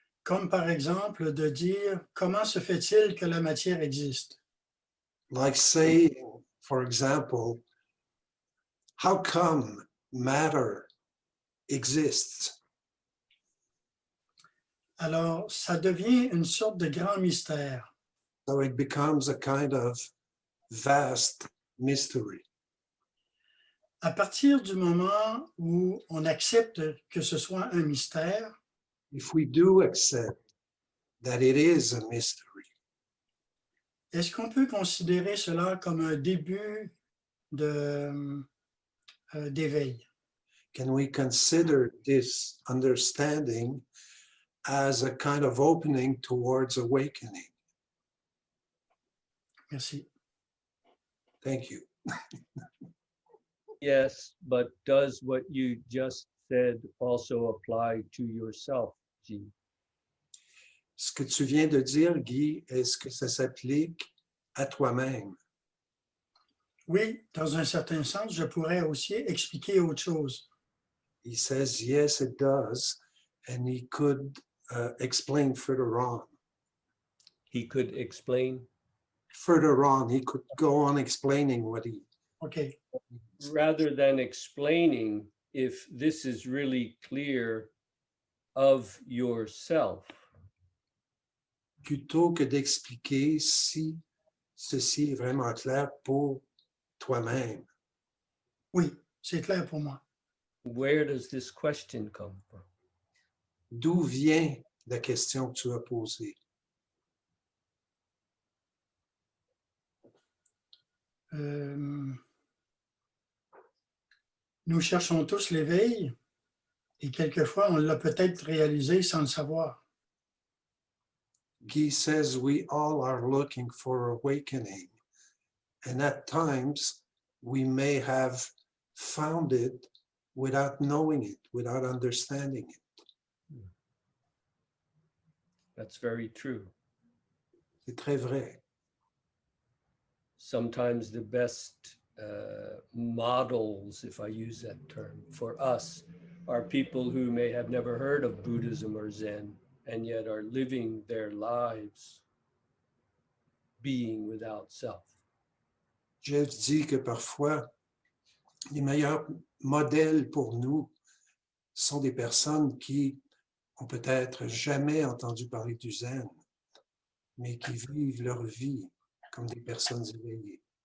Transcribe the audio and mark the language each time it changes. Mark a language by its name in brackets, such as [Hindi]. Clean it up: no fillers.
[French] comme par exemple de dire comment se fait-il que la matière existe? [English] Like saying, for example, how come matter exists? [French] Alors, ça devient une sorte de grand mystère. [English] So it becomes a kind of vast mystery. [French] À partir du moment où on accepte que ce soit un mystère, [English] If we do accept that it is a mystery, [French] est-ce qu'on peut considérer cela comme un début d'éveil? [English] can we consider this understanding as a kind of opening towards awakening? [French] Merci. [English] Thank you. Yes, but does what you just said also apply to yourself, G? [French] Ce que tu viens de dire, Guy, est-ce que ça s'applique à toi-même? Oui, dans un certain sens, je pourrais aussi expliquer autre chose. [English] He says, yes, it does. And he could explain further on. He could explain. Further on, he could go on explaining what he... OK. Rather than explaining if this is really clear of yourself. [French] Plutôt que d'expliquer si ceci est vraiment clair pour toi-même. Oui, c'est clair pour moi. [English] Where does this question come from? [French] D'où vient la question que tu as posée? Nous cherchons tous l'éveil et quelquefois on l'a peut-être réalisé sans le savoir. [English] Guy says we all are looking for awakening, and at times we may have found it without knowing it, without understanding it. That's very true. [French] C'est très vrai. [English] Sometimes the best models, if I use that term, for us are people who may have never heard of Buddhism or Zen and yet are living their lives being without self. [French] Jeff dit que parfois, les meilleurs modèles pour nous sont des personnes qui ont peut-être jamais entendu parler du Zen, mais qui vivent leur vie comme des personnes éveillées.